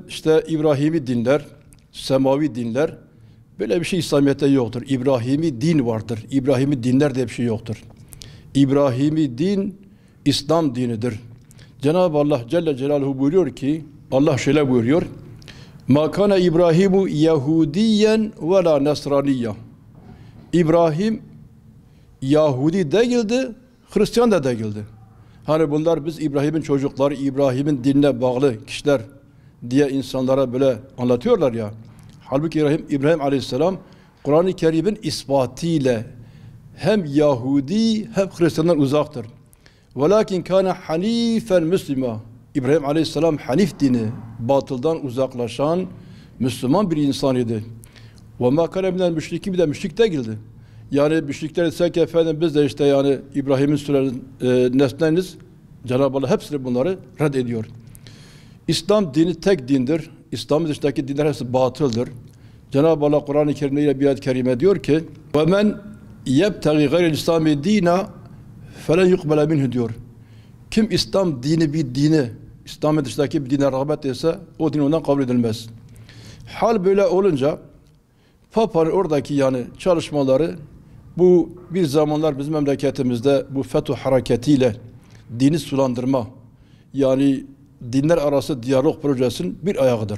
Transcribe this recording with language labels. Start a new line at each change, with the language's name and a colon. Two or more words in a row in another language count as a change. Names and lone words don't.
Turkish: İşte İbrahimi dinler, semavi dinler. Böyle bir şey İslamiyet'te yoktur. İbrahimi din vardır. İbrahimi dinler diye bir şey yoktur. İbrahimi din, İslam dinidir. Cenab-ı Allah Celle Celaluhu buyuruyor ki, Allah şöyle buyuruyor.
Arabic: مَا كَانَ إبراهيم يهوديا ولا نصرانيا.
Turkish: İbrahim Yahudi değildi, Hristiyan da değildi. Hani bunlar biz İbrahim'in çocukları, İbrahim'in dinine bağlı kişiler diye insanlara böyle anlatıyorlar ya. Halbuki İbrahim Aleyhisselam Kur'an-ı Kerim'in ispatıyla hem Yahudi hem Hristiyandan uzaktır.
Arabic: وَلَكِنْ كَانَ حَن۪يفًا مُسْلِمًا.
Turkish: İbrahim Aleyhisselam Hanif dini, batıldan uzaklaşan Müslüman bir insan idi.
Arabic: وَمَا كَانَ مِنَ الْمُشْرِكِينَ
Turkish: bir de müşrik değildi. Yani müşrikler ise ki efendim biz de işte yani İbrahim'in nesleniz, Cenab-ı Allah hepsini bunları reddediyor. İslam dini tek dindir. İslam'ın dışındaki dinler hepsi batıldır. Cenab-ı Allah Kur'an-ı Kerim'de ile bir ayet-i kerime diyor ki
Arabic: وَمَنْ يَبْتَغِي غَيْرِ الْاِسْلَامِ دِينَ فَلَنْ يُقْبَلَ مِنْهُ
Turkish: diyor. Kim İslam dini bir dini, İslam'ın dışındaki bir dine rağbet etse o din ondan kabul edilmez. Hal böyle olunca Papa'nın oradaki yani çalışmaları bu bir zamanlar bizim memleketimizde bu FETÖ hareketiyle dini sulandırma yani dinler arası diyalog projesinin bir ayağıdır.